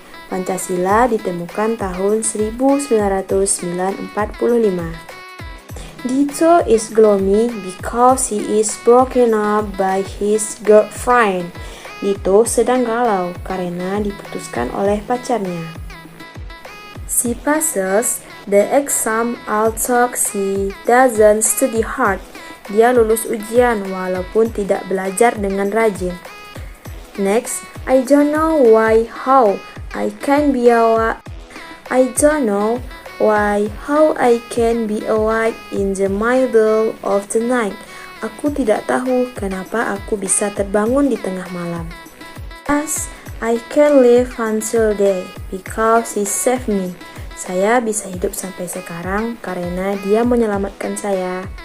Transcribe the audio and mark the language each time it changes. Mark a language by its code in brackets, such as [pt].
[id] Pancasila ditemukan tahun 1945. [en] Dito is gloomy because he is broken up by his girlfriend. [id] Dito sedang galau karena diputuskan oleh pacarnya. [en] She passes the exam although she doesn't study hard. [id] Dia lulus ujian walaupun tidak belajar dengan rajin. [en] Next, I don't know how I can be awake in the middle of the night. [id] Aku tidak tahu kenapa aku bisa terbangun di tengah malam. [en] As I can live until day because he saved me. [id] Saya bisa hidup sampai sekarang karena dia menyelamatkan saya.